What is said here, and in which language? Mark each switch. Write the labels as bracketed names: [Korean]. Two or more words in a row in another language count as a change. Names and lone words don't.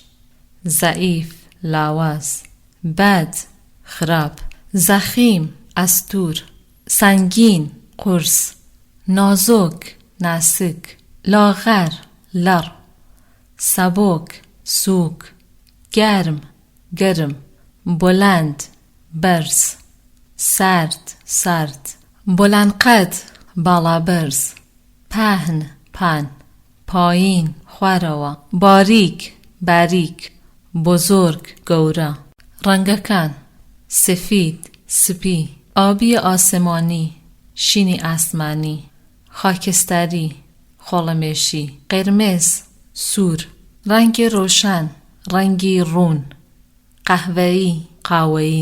[Central Kurdish] زەئیف، لاواز، بەد، خراپ، زەخیم، ئەستوور، سەنگین، قورس، نازۆک، ناسک، لاغەر، لەڕ، سەبۆک، سووک، گەرم، گەرم، بڵند، بەرز، سارد، سارد، بڵندقەد، باڵابەرز، پەهن، پان، پایین، خوارەوە، باریک، باریک، بزرگ، گەورە. ڕەنگەکان: سفید، سپی، [Persian] ئابی ئاسمانی، [Central Kurdish] شینی ئاسمانی، خاکستەری، خۆڵەمێشی، قرمز، سوور. [Persian] ڕەنگی ڕۆشن، [Central Kurdish] ڕەنگی ڕوون، قەهوەیی، قاوەیی.